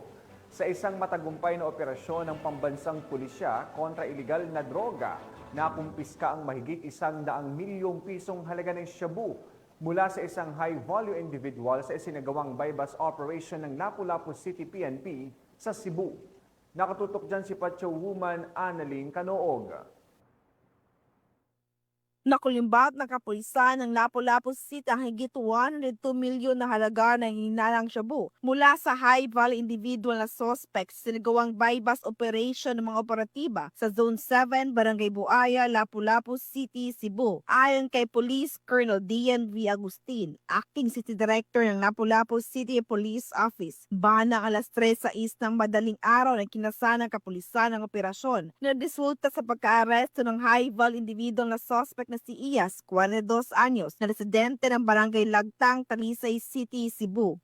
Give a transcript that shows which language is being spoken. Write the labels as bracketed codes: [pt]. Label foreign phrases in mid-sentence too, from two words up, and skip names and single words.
[tl] Sa isang matagumpay na operasyon ng pambansang pulisya kontra iligal na droga, nakumpiska ang mahigit 100 milyong pisong halaga ng shabu mula sa isang [en] high-value individual [tl] sa isinagawang [en] bypass operation [tl] ng Lapu-Lapu City PNP sa Cebu. Nakatutok dyan si Pacho Woman Annalyn Canoog. Nakulimbat ng kapulisan ng Lapu-Lapu City ang higit 102 milyon na halaga ng hinalang shabu mula sa [en] high-value individual [tl] na suspect sa sinagawang [en] bypass operation [tl] ng mga operatiba sa Zone 7, Barangay Buaya, Lapu-Lapu City, Cebu. Ayon kay Police Colonel Dian V. Agustin, Acting City Director ng Lapu-Lapu City Police Office, banang alas 3:06 ng madaling araw na kinasa ng kapulisan ng operasyon na resulta sa pagka-aresto ng [en] high-value individual [tl] na suspect na si Iyas, 42 anyos, na residente ng Barangay Lagtang, Talisay City, Cebu.